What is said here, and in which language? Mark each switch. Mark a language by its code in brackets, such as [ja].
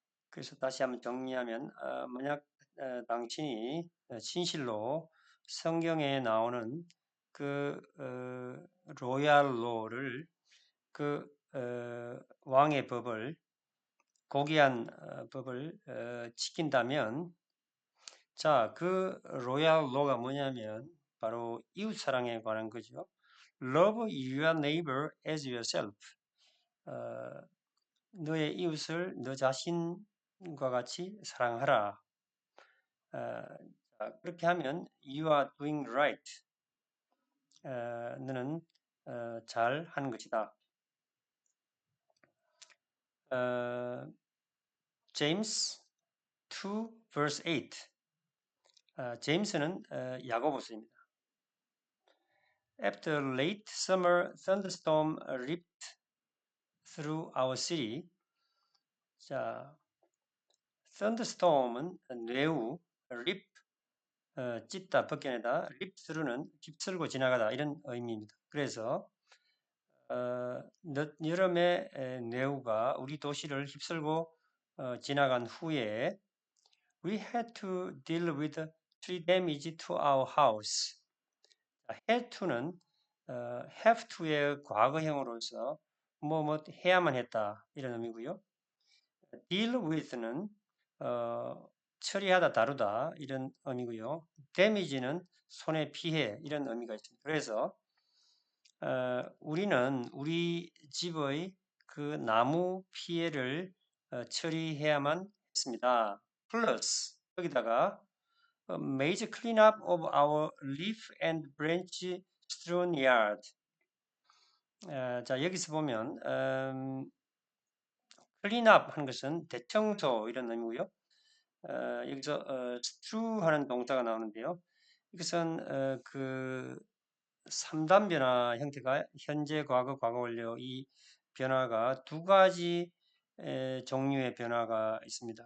[ko] 그래서 다시 한번 정리하면 만약 당신이 진실로 성경에 나오는 그 로얄 로를 그 왕의 법을 고귀한 법을 지킨다면 자, 그 로얄 로가 뭐냐면 바로 이웃 사랑에 관한 거죠. [en] Love your neighbor as yourself. [ko] 너의 이웃을 너 자신과 같이 사랑하라. 그렇게 하면 [en] you are doing right. [ko] 너는 잘 하는 것이다. [en] James 2 verse 8. [ko] 제임스는 야고보서입니다. [en] After late summer thunderstorm ripped through our city. [ko] 자, thunderstorm은 뇌우, rip 찢다, 벗겨내다, rip through는 휩쓸고 지나가다 이런 의미입니다. 그래서 늦 여름의 뇌우가 우리 도시를 휩쓸고 지나간 후에 [en] we had to deal with tree damage to our house. [ko] had to는 have to의 과거형으로서 뭐 해야만 했다 이런 의미고요. deal with는 처리하다 다루다 이런 의미고요. damage는 손해 피해 이런 의미가 있습니다. 그래서 우리는 우리 집의 그 나무 피해를 처리해야만 했습니다. 플러스 여기다가 [en] major cleanup of our leaf and branch strewn yard. [ko] 자, 여기서 보면 cleanup 하는 것은 대청소 이런 의미고요. 여기서 strew 하는 동사가 나오는데요. 이것은 그 3단 변화 형태가 현재, 과거, 과거 완료 이 변화가 두 가지 종류의 변화가 있습니다.